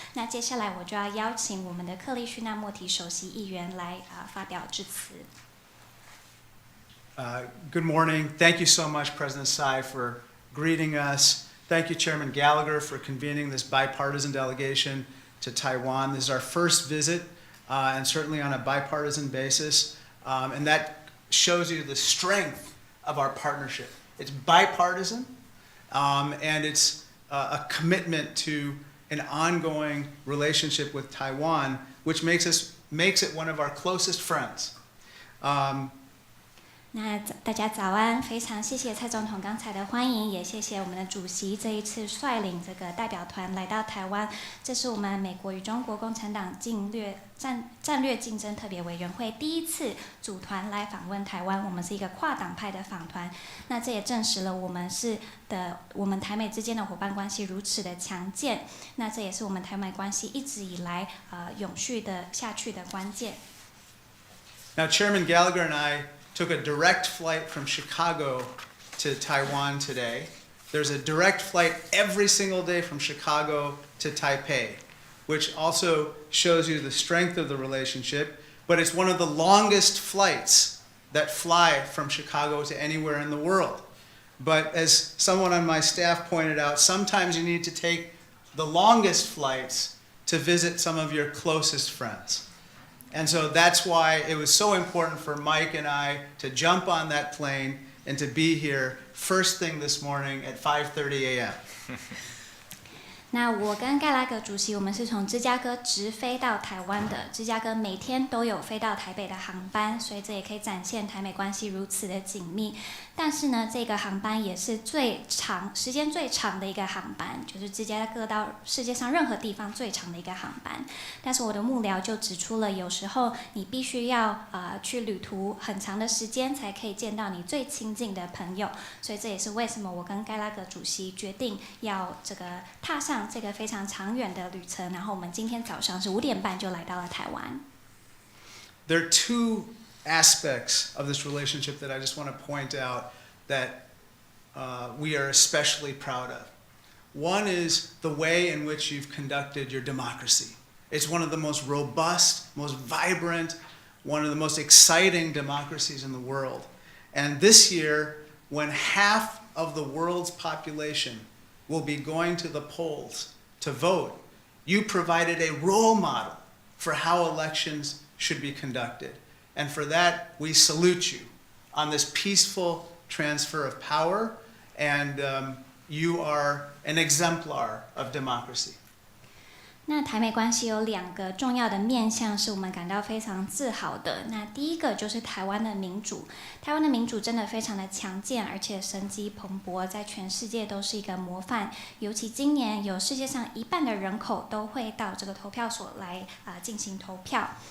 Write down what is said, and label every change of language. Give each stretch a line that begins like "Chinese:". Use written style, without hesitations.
Chinese: 那接下来我就要邀请我们的克利须纳莫提首席议员来发表致辞。
English: Good morning. Thank you so much, President Tsai, for greeting us. Thank you, Chairman Gallagher, for convening this bipartisan delegation to Taiwan. This is our first visit, and certainly on a bipartisan basis, and that shows you the strength of our partnership. It's bipartisan, and it's a commitment to an ongoing relationship with Taiwan, which makes it one of our closest friends.
Chinese: 那大家早安，非常谢谢蔡总统刚才的欢迎，也谢谢我们的主席这一次率领这个代表团来到台湾。这是我们美国与中国共产党战略竞争特别委员会第一次组团来访问台湾，我们是一个跨党派的访团。那这也证实了我们台美之间的伙伴关系如此的强健。那这也是我们台美关系一直以来永续的下去的关键。
English: Now, Chairman Gallagher and I took a direct flight from Chicago to Taiwan today. There's a direct flight every single day from Chicago to Taipei, which also shows you the strength of the relationship, but it's one of the longest flights that fly from Chicago to anywhere in the world. But as someone on my staff pointed out, sometimes you need to take the longest flights to visit some of your closest friends. And so that's why it was so important for Mike and I to jump on that plane and to be here first thing this morning at 5:30 a.m.
Chinese: 那我跟盖拉格主席，我们是从芝加哥直飞到台湾的。芝加哥每天都有飞到台北的航班，所以这也可以展现台美关系如此的紧密。但是呢，这个航班也是时间最长的一个航班，就是芝加哥到世界上任何地方最长的一个航班。但是我的幕僚就指出了，有时候你必须要去旅途很长的时间，才可以见到你最亲近的朋友。所以这也是为什么我跟盖拉格主席决定要这个踏上这个非常长远的旅程。然后我们今天早上是5点半就来到了台湾。
English: There are two aspects of this relationship that I just want to point out that we are especially proud of. One is the way in which you've conducted your democracy. It's one of the most robust, most vibrant, one of the most exciting democracies in the world. And this year, when half of the world's population will be going to the polls to vote, you provided a role model for how elections should be conducted. And for that, we salute you on this peaceful transfer of power, and you are an exemplar of democracy.
Chinese: 那台美关系有2个重要的面向是我们感到非常自豪的。那第一个就是台湾的民主，台湾的民主真的非常的强健，而且生机蓬勃，在全世界都是一个模范。尤其今年有世界上1半的人口都会到这个投票所来进行投票。